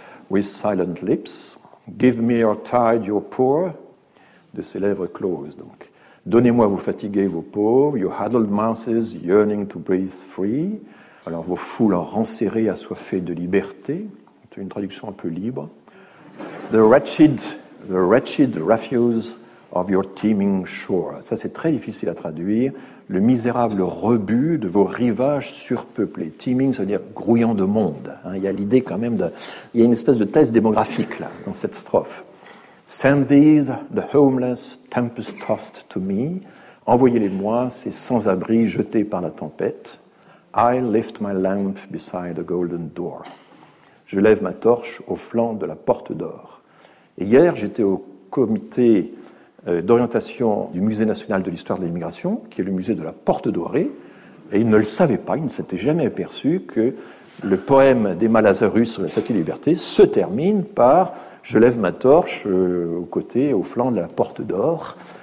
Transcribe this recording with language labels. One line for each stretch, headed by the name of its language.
English: With silent lips, give me your tide, your poor,
French: de ses lèvres closes. Donc, donnez-moi vos fatigués, vos pauvres,
English: your huddled masses yearning to breathe free.
French: Alors, vos foules en renserrées, assoiffées de liberté. C'est une traduction un peu libre.
English: The wretched refuse of your teeming shore.
French: Ça, c'est très difficile à traduire. Le misérable rebut de vos rivages surpeuplés. Teeming, ça veut dire grouillant de monde. Il y a l'idée quand même de... Il y a une espèce de thèse démographique, là, dans cette strophe.
English: Send these, the homeless, tempest-tossed to me.
French: Envoyez-les-moi, ces sans-abri jetés par la tempête.
English: I lift my lamp beside a golden door.
French: Je lève ma torche au flanc de la porte d'or. Et hier, j'étais au comité d'orientation du Musée national de l'histoire de l'immigration, qui est le musée de la Porte Dorée, et il ne le savait pas, il ne s'était jamais aperçu que le poème d'Emma Lazarus sur la Statue de la Liberté se termine par « Je lève ma torche aux côtés, au flanc de la Porte d'Or ».